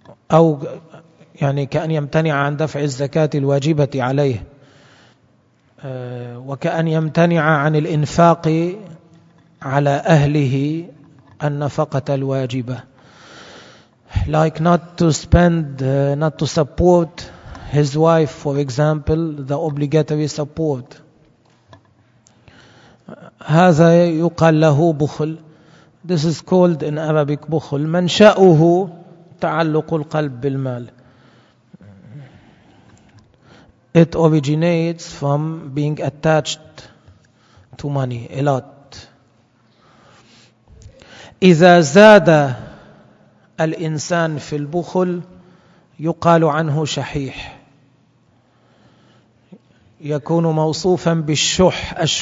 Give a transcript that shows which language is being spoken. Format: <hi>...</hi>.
<ar>أو يعني كأن يمتنع عن دفع الزكاة الواجبة عليه، وكأن يمتنع عن الإنفاق على أهله النفقة الواجبة.</ar> <en>Like not to spend, not to support his wife, for example, the obligatory support.</en> <ar>هذا يقال له بخل.</ar> <en>This is called in Arabic بخل.</en> <ar>منشأه تعلق القلب بالمال.</ar> <en>It originates from being attached to money a lot.</en> <ar>إذا زاد الإنسان في البخل يقال عنه شحيح، يكون موصوفا بالشح.</ar>